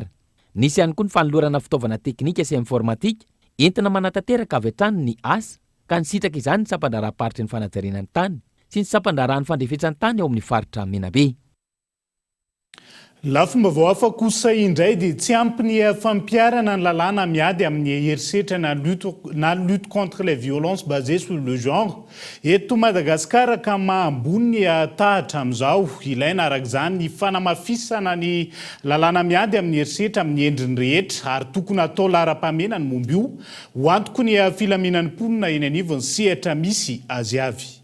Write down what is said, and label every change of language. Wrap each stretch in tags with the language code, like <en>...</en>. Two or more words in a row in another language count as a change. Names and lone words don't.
<mg>Nisy ihany koa ny fanolorana fitaovana teknika sy informatika entina manatanteraka avy hatrany ny asa ka nisitraka izany ny sampandraraparitry ny fanajariana ny tany sy ny sampandrarahan'ny fandrefetsan'ny tany ao amin'ny faritra Menabe. Lafomba hafa kosa indray dia tsy ampy ny fampiarana ny lalàna miady amin'ny herisetra na</mg> <fr>lutte contre les violences basées sur le genre.</fr> <mg>Eto Madagasikara ka mahambony tahatra amin'izao, ilaina arak'izany ny fanamafisana ny lalàna miady amin'ny herisetra amin'ny endriny rehetra ary tokony atao lara-pamena ny momba io, ho antoko ny filaminan'ny mponina eny anivon'ny sehatra misy azy avy.</mg>